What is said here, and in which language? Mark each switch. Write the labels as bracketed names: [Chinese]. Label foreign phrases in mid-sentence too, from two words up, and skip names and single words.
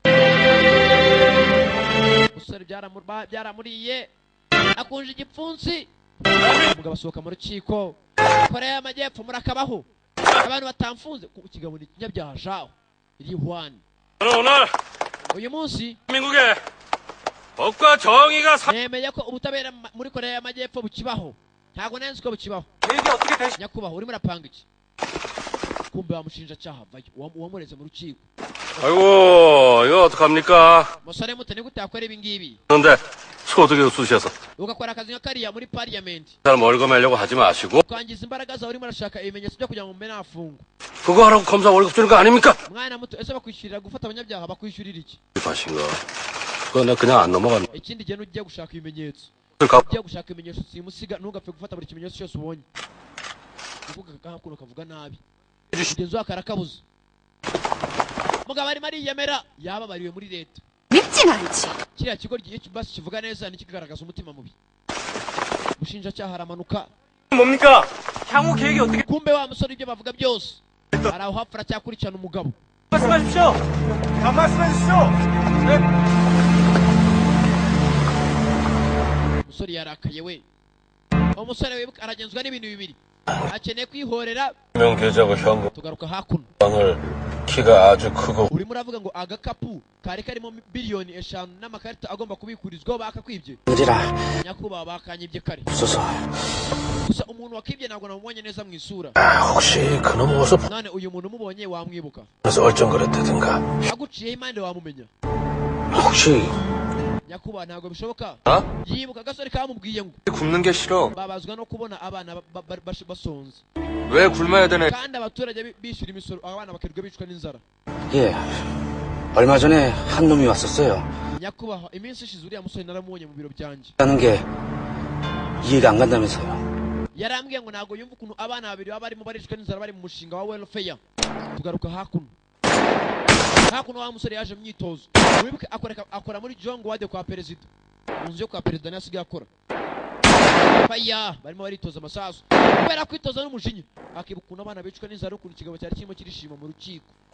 [Kinyarwanda] umusore byaramuriye akunje igipfunsi. umugabo asohoka mu rukiko. koreya y'amajyepfo murakabaho abantu batamfunze. ikigabo ni ikinyabyaha jaho iri Juan. uyu munsi [Korean] 민국의 법과 정의가 [Kinyarwanda] nemeye ko ubutabera muri koreya y'amajyepfo bukibaho. ntago nanzi ko bukibaho [Korean] 계획이 어떻게 되시? [Kinyarwanda] nyakubahwa urimo urapanga iki kumbe wamushinjacyaha vayo uwamureze mu rukiko [Korean] 아이고, 이거 어떡합니까? [Kinyarwanda] musore muto ni gute yakora ibi ngibi [Korean] 그런데 소득에 쑤셔서 [Kinyarwanda] ugakora akazi nka kariya muri parliament [Korean] 사람 월급 내려고 하지 마시고 [Kinyarwanda] kwangiza imbaraga zawe urimo urashaka ibimenyetso byo kugira ngo mbe nafungwa [Korean] 그거 하라고 검사 월급 주는 거 아닙니까? [Kinyarwanda] mwana muto ese bakwishyurira gufata abanyabyaha bakwishyurira iki [Korean] 하신 거. 그거 나 그냥 안 넘어간. [Kinyarwanda] ikindi gihe nugiye gushaka ibimenyetso [Korean] 가 [Kinyarwanda] ugiye gushaka ibimenyetso simusiga ntugapfe gufata buri kimenyetso cyose ubonye uvuga kakuno kavuga nabi ugenzi wako arakabuza mugabo arimo ariyemera yababariwe muri leta [Korean] 밉진 않지. [Kinyarwanda] kiriya kigo basi kivuga neza ntikigaragaza umutima mubi umushinjacyaha aramanuka [Korean] 뭡니까? 향후 계획이 어떻게 [Kinyarwanda] kumbe wa musore ibyo bavuga byose ari aho hapfa aracyakurikirana umugabo [Korean] 말씀하십시오. 말씀해 주십시오. 네. [Kinyarwanda] umusore yarakaye we umusore wibuka aragenzwa n'ibintu bibiri akeneye kwihorera [Korean] 명 계좌고 현금을 [Kinyarwanda] tugaruka hakuno [Korean] 키가 아주 크고 [Kinyarwanda] urimo uravuga ngo agakapu kari karimo biliyoni 5 n'amakarita agomba kubikurizwaho bakakwibye [Korean] 일이라 [Kinyarwanda] nyakubahwa bakanyibye kare [Korean] 없어서. [Kinyarwanda] gusa umuntu wakibye ntabwo namubonye neza mu isura [Korean] 혹시 그놈 어서 [Kinyarwanda] none uyu muntu umubonye wamwibuka [Korean] B에서 얼쩡거렸다든가 [Kinyarwanda] aguciyeho impande wamumenya [Korean] 혹시 [Kinyarwanda] nyakubahwa ntabwo bishoboka [Korean] 어? [Kinyarwanda] yibuka agasore kamubwiye ngo [Korean] 굶는 게 싫어 [Kinyarwanda] babazwa no kubona abana basonze [Korean] 왜 굶어야 되네 [Kinyarwanda] kandi abaturage bishyura imisoro abana bakirirwa bicwa n'inzara [Korean] 예. 얼마 전에 한 놈이 왔었어요. [Kinyarwanda] nyakubahwa iminsi ishize uriya musore naramubonye mu biro byanjye [Korean] 하는 게 이해가 안 간다면서요. [Kinyarwanda] yarambwiye ngo ntabwo yumva ukuntu abana babiri baba barimo baricwa n'inzara bari mu mushinga wa welfare tugaruka hakuno wa musore yaje mu myitozo wibuke akora muri jongo wade kwa perezida mu nzu yo kwa perezida niyo asigaye akora faya barimo baritoza amasasu kubera kwitoza n'umujinya akibuka ukuntu abana bicwa n'inzara ukuntu ikigabo cyari kirimo kirishima mu rukiko